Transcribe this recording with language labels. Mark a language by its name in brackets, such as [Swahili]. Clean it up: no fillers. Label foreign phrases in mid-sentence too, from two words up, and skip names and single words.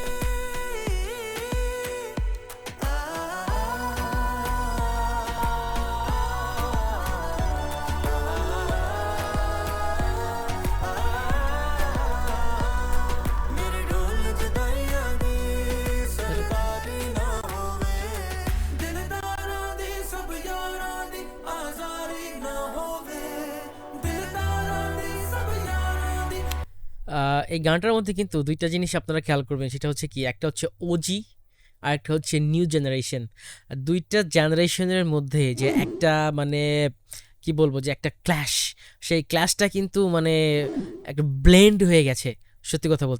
[Punjabi] ਮੇਰੇ ਢੋਲ ਜੁਦਾਈਆਂ ਦੀ ਸਰਦਾਰੀ ਨਾ ਹੋਵੇ ਦਿਲਦਾਰਾਂ ਦੀ ਸਭ ਯਾਰਾਂ ਦੀ ਆਜ਼ਾਰੀ ਨਾ ਹੋਵੇ ਦਿਲਦਾਰਾਂ ਦੀ ਸਭ ਯਾਰਾਂ ਦੀ [Bangla] এই গানটার মধ্যে কিন্তু দুইটা জিনিস আপনারা খেয়াল করবেন, সেটা হচ্ছে কি, একটা হচ্ছে ওজি আর একটা হচ্ছে [English] new generation. [Bangla] দুইটা জেনারেশনের মধ্যে যে একটা মানে কি বলবো যে একটা ক্ল্যাশ, সেই ক্ল্যাশটা কিন্তু মানে একটা ব্লেন্ড হয়ে গেছে সত্যি কথা বলতে।